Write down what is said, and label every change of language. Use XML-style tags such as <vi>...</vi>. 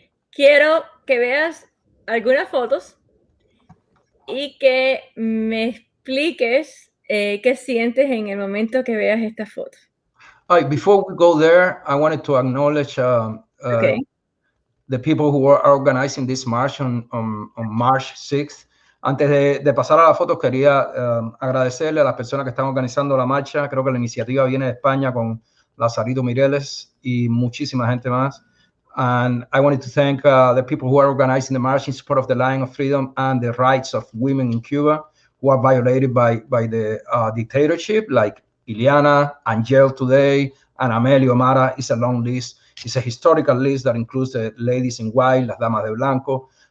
<es>Quiero que veas algunas fotos y que me expliques qué sientes en el momento que veas estas fotos.</es> <en>Before we go there, I wanted to acknowledge the people who are organizing this march on March 6th.</en> <es>Antes de pasar a la foto, quería agradecerle a las personas que están organizando la marcha. Creo que la iniciativa viene de España con Lazarito Mireles y muchísima gente más.</es> <en>And I wanted to thank the people who are organizing the march in support of the line of freedom and the rights of women in Cuba who are violated by the dictatorship, like Iliana, Angel today, and Amelio Mara. Is a long list. It's a historical list that includes the ladies in white, las damas de blanco.</en>